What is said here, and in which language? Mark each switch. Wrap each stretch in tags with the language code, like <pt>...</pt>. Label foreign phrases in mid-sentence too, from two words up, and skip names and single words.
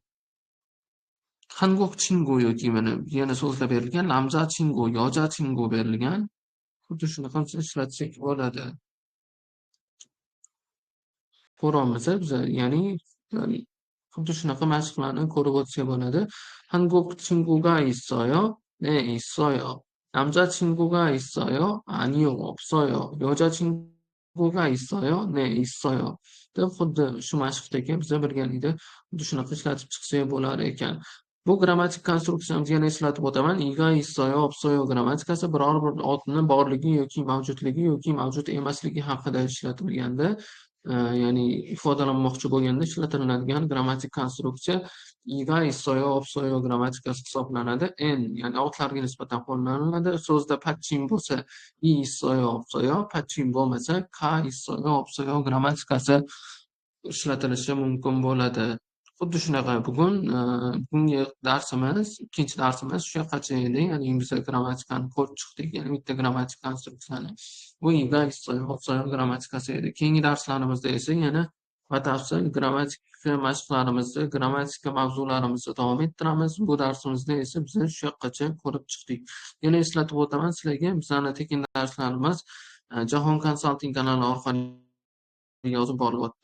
<ko>한국 친구</ko> <uz>yoki mana yana so'zlar berilgan.</uz> <ko>남자친구, 여자친구</ko> <uz>berilgan. xuddi shunaqa ishlatsak bo'ladi. Ko'ramiz biz ya'ni xuddi shunaqa mashqlarni ko'rib o'tsak bo'ladi.</uz> <ko>한국 친구가 있어요? 네, 있어요. 남자친구가 있어요? 아니요, 없어요. 여자친구가 있어요? 네, 있어요.</ko> <uz>deb xuddi shu mashqdagi biz birgalikda xuddi shunaqa ishlatib chiqsak bo'lar ekan. Bu grammatik konstruksiyamizni yana eslatib o'taman. iga</uz> <ko>있어요, 없어요</ko> <uz>grammatikasi biror bir otni borligi yoki mavjudligi yoki mavjud emasligi haqida ishlatilganda, ya'ni ifodalanmoqchi bo'lganda ishlatiladigan grammatik konstruksiya iga</uz> <ko>있어요, 없어요</ko> <uz>grammatikasi hisoblanadi. ya'ni otlarga nisbatan qo'llaniladi. So'zda 받침 bo'lsa i</uz> <ko>있어요, 없어요,</ko> <uz>받침 bo'lmasa ka</uz> <ko>있어요, 없어요</ko> <uz>grammatikasi ishlatilishi mumkin bo'ladi. Xuddi shunaqa bugungi darsimiz, ikkinchi darsimiz shu yoqqacha edi. Ya'ni biz grammatikani ko'rib chiqdik. Ya'ni bitta grammatik konstruksiyani. Bu iga</uz> <ko>있어요, 없어요</ko> <uz>grammatikasi edi. Keyingi darslarimizda esa yana batafsil grammatika mashqlarimizni, grammatika mavzularimizni davom ettiramiz. Bu darsimizda esa biz shu yoqqacha ko'rib chiqdik. Yana eslatib o'taman sizlarga, bizning tekin darslarimiz Jahon Consulting kanali orqali yozib borilyapti.</uz>